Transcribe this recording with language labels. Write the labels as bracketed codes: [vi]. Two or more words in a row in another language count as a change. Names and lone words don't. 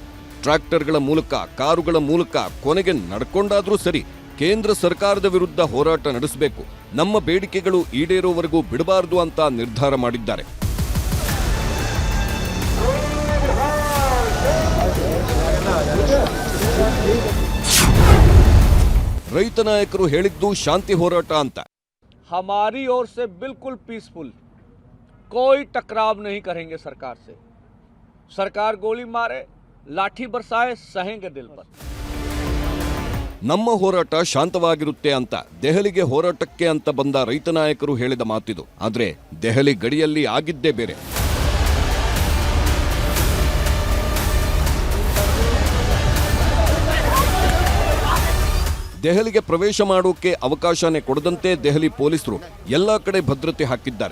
[kn] ಟ್ರ್ಯಾಕ್ಟರ್ಗಳ ಮೂಲಕ, ಕಾರುಗಳ ಮೂಲಕ, ಕೊನೆಗೆ ನಡ್ಕೊಂಡಾದ್ರೂ ಸರಿ ಕೇಂದ್ರ ಸರ್ಕಾರದ ವಿರುದ್ಧ ಹೋರಾಟ ನಡೆಸಬೇಕು, ನಮ್ಮ ಬೇಡಿಕೆಗಳು ಈಡೇರೋವರೆಗೂ ಬಿಡಬಾರದು ಅಂತ ನಿರ್ಧಾರ ಮಾಡಿದ್ದಾರೆ. ರೈತ ನಾಯಕರು ಹೇಳಿದ್ದು ಶಾಂತಿ ಹೋರಾಟ ಅಂತ. [hi] हमारी ओर से बिल्कुल पीसफुल, कोई टकराव नहीं करेंगे सरकार से. सरकार गोली मारे, लाठी बरसाए, सहेंगे दिल पर. [kn] ನಮ್ಮ ಹೋರಾಟ ಶಾಂತವಾಗಿರುತ್ತೆ ಅಂತ ದೆಹಲಿಗೆ ಹೋರಾಟಕ್ಕೆ ಅಂತ ಬಂದ ರೈತ ನಾಯಕರು ಹೇಳಿದ ಮಾತಿದು. ಆದ್ರೆ ದೆಹಲಿ ಗಡಿಯಲ್ಲಿ ಆಗಿದ್ದೇ ಬೇರೆ. ದೆಹಲಿಗೆ ಪ್ರವೇಶ ಮಾಡೋಕೆ ಅವಕಾಶನೇ ಕೊಡದಂತೆ ದೆಹಲಿ ಪೊಲೀಸರು ಎಲ್ಲಾ ಕಡೆ ಭದ್ರತೆ ಹಾಕಿದ್ದಾರೆ.